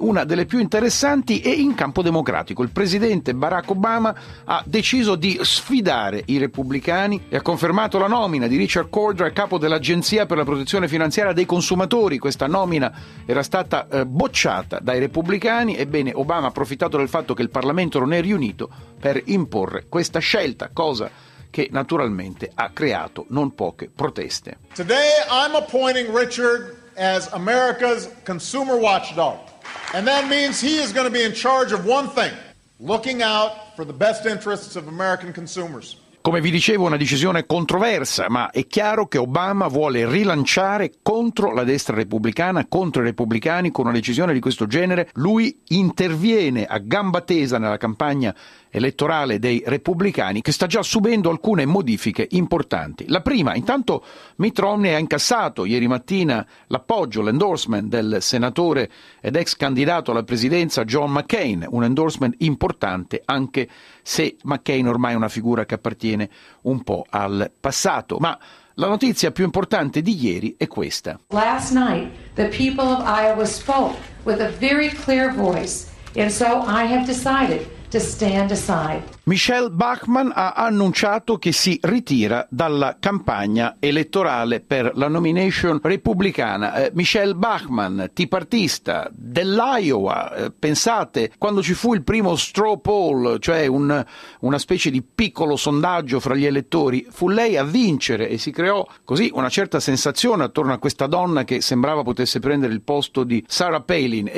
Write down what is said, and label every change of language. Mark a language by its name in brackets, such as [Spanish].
[Italian] Una delle più interessanti è in campo democratico. Il presidente Barack Obama ha deciso di sfidare i repubblicani e ha confermato la nomina di Richard Cordray, capo dell'Agenzia per la protezione finanziaria dei consumatori. Questa nomina era stata bocciata dai repubblicani e bene, Obama ha approfittato del fatto che il Parlamento non è riunito per imporre questa scelta, cosa che naturalmente ha creato non poche proteste. [English] Today I'm appointing Richard as America's consumer watchdog. And that means he is going to be in charge of one thing, looking out for the best interests of American consumers. [Italian] Come vi dicevo, una decisione controversa, ma è chiaro che Obama vuole rilanciare contro la destra repubblicana, contro i repubblicani. Con una decisione di questo genere, lui interviene a gamba tesa nella campagna elettorale dei repubblicani, che sta già subendo alcune modifiche importanti. La prima, intanto, Mitt Romney ha incassato ieri mattina l'appoggio, l'endorsement del senatore ed ex candidato alla presidenza John McCain, un endorsement importante, anche se McCain ormai è una figura che appartiene un po' al passato. Ma la notizia più importante di ieri è questa. [English] Last night the people of Iowa spoke with a very clear voice, and so I have decided to stand aside. [Italian] Michelle Bachmann ha annunciato che si ritira dalla campagna elettorale per la nomination repubblicana. Michelle Bachmann, tipartista dell'Iowa, pensate, quando ci fu il primo straw poll, cioè una specie di piccolo sondaggio fra gli elettori, fu lei a vincere e si creò così una certa sensazione attorno a questa donna che sembrava potesse prendere il posto di Sarah Palin.